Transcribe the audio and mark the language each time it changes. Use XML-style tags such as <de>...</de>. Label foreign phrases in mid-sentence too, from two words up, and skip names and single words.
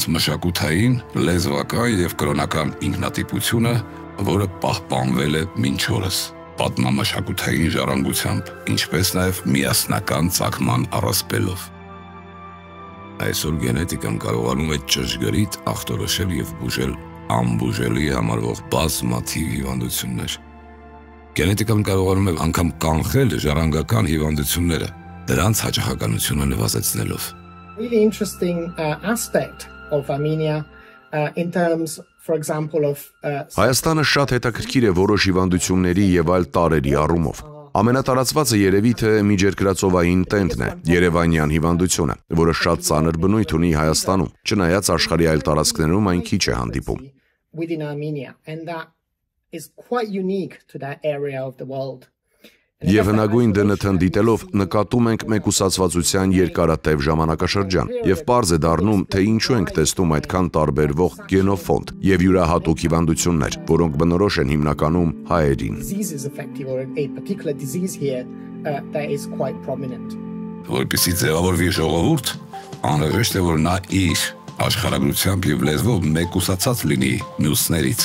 <hy>մշակութային, լեզվական եւ կրոնական ինքնատիպությունը, որը պահպանվել է մինչ օրս պատմամշակութային ժառանգությամբ, ինչպես նաեւ միասնական ծագման առասպելով։ Այսօր գենետիկան կարողանում է ճշգրիտ ախտորոշել եւ բուժել անբուժելի համարվող բազմաթիվ հիվանդություններ։ Գենետիկան կարողանում է անգամ կանխել ժառանգական հիվանդությունները, դրանց հաճախականությունը նվազեցնելով։</hy> <en>Really interesting aspect of Armenia in terms, for example, of</en> <hy>Հայաստանը շատ հետաքրքիր է որոշ հիվանդությունների եւ այլ տարրերի առումով։ Ամենատարածվածը երևի թե միջերկրածովային տենդն է, Երևանյան հիվանդությունը, որը շատ ծանր բնույթ ունի Հայաստանում, չնայած աշխարհի այլ տարածքներում այն քիչ է հանդիպում։</hy> <en>within Armenia, and that is quite unique to that area of the world.</en> <hy>Եվ հնագույն ԴՆԹ-ն դիտելով նկատում ենք մեկուսացվածության երկարատև ժամանակաշրջան եւ պարզ է դառնում, թե ինչու ենք տեսնում այդքան տարբերվող գենոֆոնդ եւ յուրահատուկ հիվանդություններ, որոնք բնորոշ են հիմնականում հայերին։ Որպեսզի ձևավորվի ժողովուրդ, անհրաժեշտ է, որ նա իր աշխարհագրությամբ եւ լեզվով մեկուսացած լինի մյուսներից,</hy>